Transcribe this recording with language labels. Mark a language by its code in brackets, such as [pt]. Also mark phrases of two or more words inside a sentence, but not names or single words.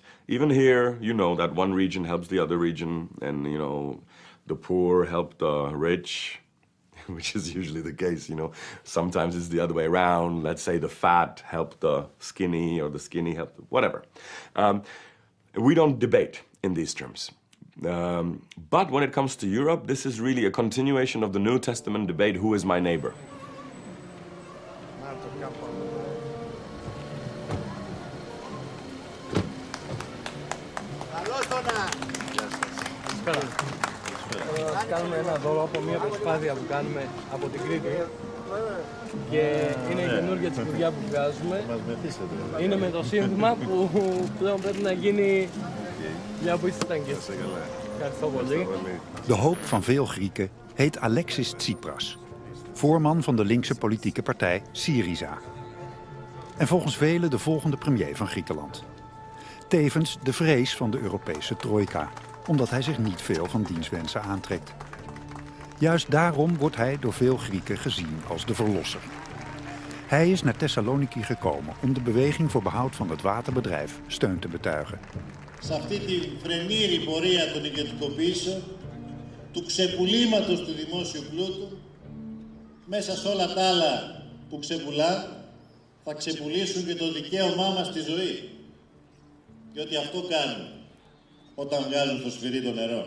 [en] Even here, you know that one region helps the other region, and, you know, the poor help the rich, which is usually the case, you know. Sometimes it's the other way around. Let's say the fat help the skinny, or the skinny help the whatever. We don't debate in these terms. But when it comes to Europe, this is really a continuation of the New Testament debate, who is my neighbor? [el] Κάνουμε ένα δώρο από μια προσπάθεια που κάνουμε από την Κρήτη και είναι η καινούργια τσιπουδιά που βγάζουμε. Είναι με το σύνθημα που πλέον πρέπει να γίνει μια από τις ταγκές. Ευχαριστώ πολύ. [nl] De hoop van veel Grieken heet Alexis Tsipras, voorman van de linkse politieke partij Syriza. En volgens velen de volgende premier van Griekenland. Tevens de vrees van de Europese trojka, omdat hij zich niet veel van diens wensen aantrekt. Juist daarom wordt hij door veel Grieken gezien als de verlosser. Hij is naar Thessaloniki gekomen om de beweging voor behoud van het waterbedrijf steun te betuigen. [el] Σε αυτή τη φρενήρη πορεία των ιδιωτικοποιήσεων, του ξεπουλήματος του δημόσιου πλούτου, μέσα σε όλα τα άλλα που ξεπουλά, θα ξεπουλήσουν και το δικαίωμά μας στη ζωή. Διότι αυτό κάνουν όταν βγάζουν στο σφυρί το νερό.